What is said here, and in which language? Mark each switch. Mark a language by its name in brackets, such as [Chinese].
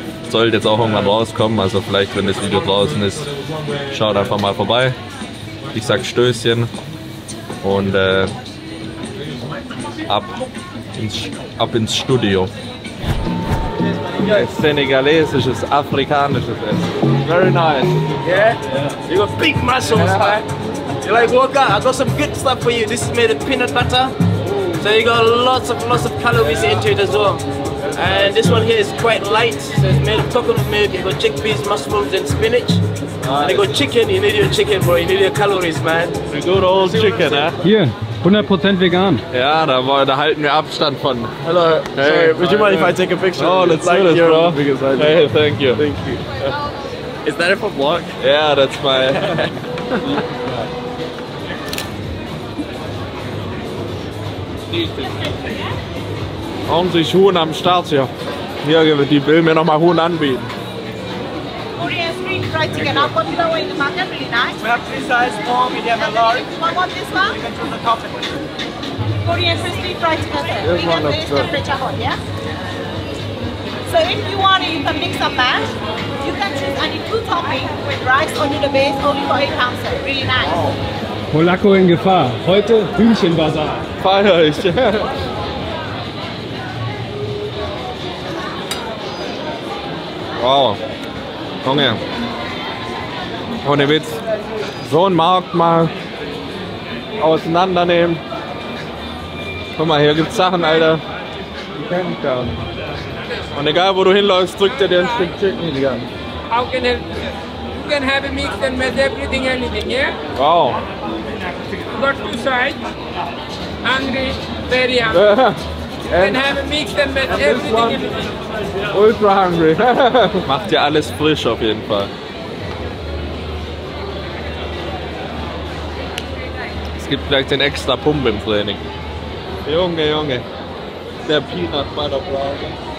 [German] Sollte jetzt auch irgendwann rauskommen, also vielleicht, wenn das Video draußen ist, schaut einfach mal vorbei. Ich sag Stößchen und ab ins Studio. Senegalesisches, afrikanisches Essen. [English] Very nice. Yeah? You got big muscles, man. You like workout? I got some good stuff for you. This is made of peanut butter. So you got lots of calories into it as well. And this one here is quite light. So it's made of coconut milk. You got chickpeas, mushrooms, and spinach. And you got chicken. You need your chicken, bro. You need your calories, man. The good old chicken, eh? [German] Hier, 100% vegan. Ja, da halten wir Abstand von. [English] Hello. Hey, sorry, would you mind if I take a picture? Oh, let's like do this, here bro. on the biggest side. Hey, thank you. Thank you. Is that it for vlog? Yeah, that's my. [German] Ordentlich Huhn am Start hier. Hier, die will mir nochmal Huhn anbieten. [English] Korean street fried chicken. I'll put it away in the market. Really nice. We have 3 size, small, medium, and large. What about this one? You can choose the topping. Korean street fried chicken. Sir. This one looks good. Temperature hot, yeah? So if you want it, you can mix and match. You can choose any 2 toppings with rice only the base, only for 8 pounds. Sir. Really nice. [German] Polacco in Gefahr. Heute Hühnchenbasar. Feier ich. Wow. Junge. Ohne Witz. So einen Markt mal auseinandernehmen. Guck mal, hier gibt's Sachen, Alter. Die kenn ich gar nicht. Und egal wo du hinläufst, drückt er dir ein Stück Chicken die an. [English] How can I? You can have a mix and match everything, anything, yeah? Wow. You got 2 sides. Hungry, very hungry. You can have a mix and match everything, anything. Ultra hungry. [German] Macht ja alles frisch auf jeden Fall. Es gibt gleich den extra Pump im Training. Junge, Junge. Der Peanut Butter Browser.